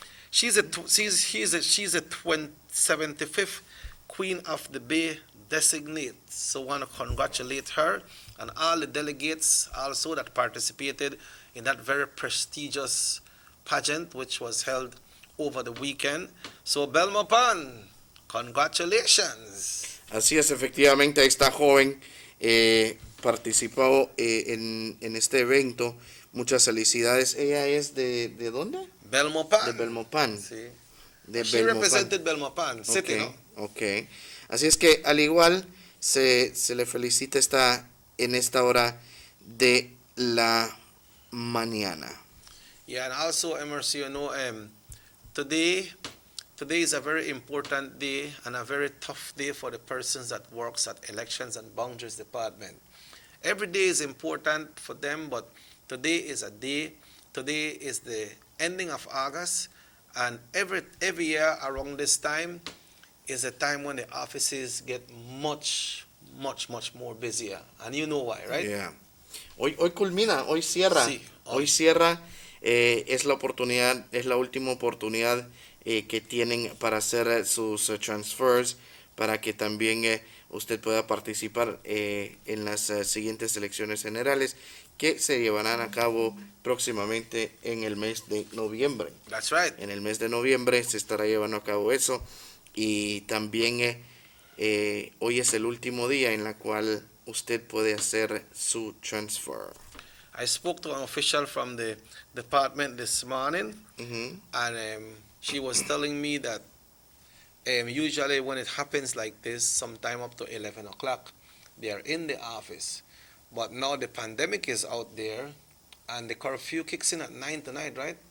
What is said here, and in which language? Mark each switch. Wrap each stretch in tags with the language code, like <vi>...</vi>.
<en>She's a 75th Queen of the Bay designate. So I want to congratulate her and all the delegates also that participated in that very prestigious pageant which was held over the weekend. So Belmopan, congratulations.</en> <es>Así es, efectivamente, esta joven participado en este evento. Muchas felicidades. ¿Ella es de dónde? Belmopan. De Belmopan. Sí. De</es> <en>She</en> <es>Belmopan.</es> <en>represented Belmopan City, Ok,</en> <es>¿no?</es> <en>ok.</en> <es>Así es que al igual se le felicita en esta hora de la mañana.</es> <en>Yeah, and also, Emerson, you know, today is a very important day and a very tough day for the persons that works at Elections and Boundaries Department. Every day is important for them, but today is a day. Today is the ending of August, and every year around this time is a time when the offices get much more busier, and you know why, right? Yeah.</en> <es>Hoy culmina, hoy cierra. Sí, hoy cierra. Es la oportunidad, es la última oportunidad que tienen para hacer sus transfers, para que también usted pueda participar en las siguientes elecciones generales que se llevarán a cabo próximamente en el mes de noviembre.</es> <en>That's right.</en> <es>En el mes de noviembre se estará llevando a cabo eso, y también hoy es el último día en la cual usted puede hacer su transfer.</es> <en>I spoke to an official from the department this morning, and she was telling me that usually when it happens like this, sometime up to 11 o'clock, they are in the office. But now the pandemic is out there, and the curfew kicks in at 9 tonight, right?</en>